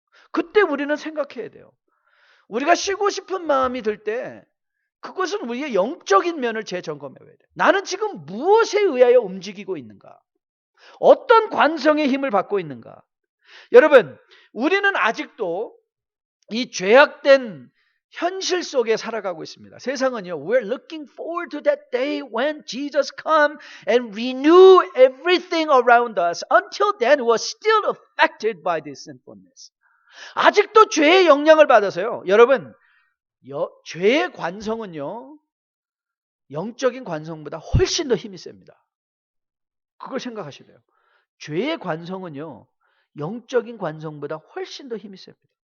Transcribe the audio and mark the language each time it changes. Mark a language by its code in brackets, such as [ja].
[ko] 그때 우리는 생각해야 돼요. 우리가 쉬고 싶은 마음이 들 때 그것은 우리의 영적인 면을 재점검해야 돼요. 나는 지금 무엇에 의하여 움직이고 있는가? 어떤 관성의 힘을 받고 있는가? 여러분, 우리는 아직도 이 죄악된 현실 속에 살아가고 있습니다. 세상은요, [en] we're looking forward to that day when Jesus come and renew everything around us. Until then, we're still affected by this sinfulness. [ko] 아직도 죄의 영향을 받아서요. 여러분, 죄의 관성은요, 영적인 관성보다 훨씬 더 힘이 셉니다. 그걸 생각하셔야 돼요. 죄의 관성은요, 영적인 관성보다 훨씬 더 힘이 셉니다.